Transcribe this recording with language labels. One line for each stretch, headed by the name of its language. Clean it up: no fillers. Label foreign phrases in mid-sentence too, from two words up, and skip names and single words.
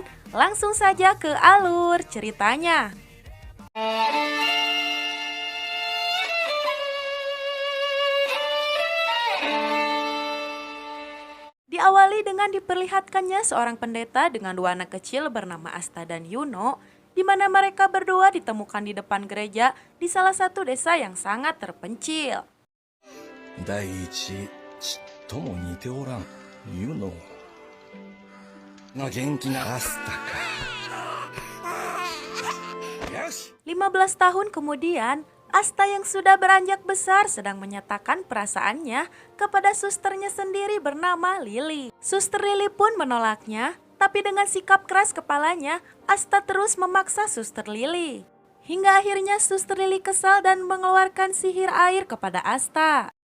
Indonesian: Langsung saja ke alur ceritanya. Diawali dengan diperlihatkannya seorang pendeta dengan dua anak kecil bernama Asta dan Yuno, di mana mereka berdua ditemukan di depan gereja di salah satu desa yang sangat terpencil.
Japanese: 第一ちっとも似ておらんユノが元気なアスタかよし
Indonesian: 15 tahun kemudian, Asta yang sudah beranjak besar sedang menyatakan perasaannya kepada susternya sendiri bernama Lily. Suster Lily pun menolaknya, tapi dengan sikap keras kepalanya, Asta terus memaksa suster Lily. Hingga akhirnya suster Lily kesal dan mengeluarkan sihir air kepada Asta.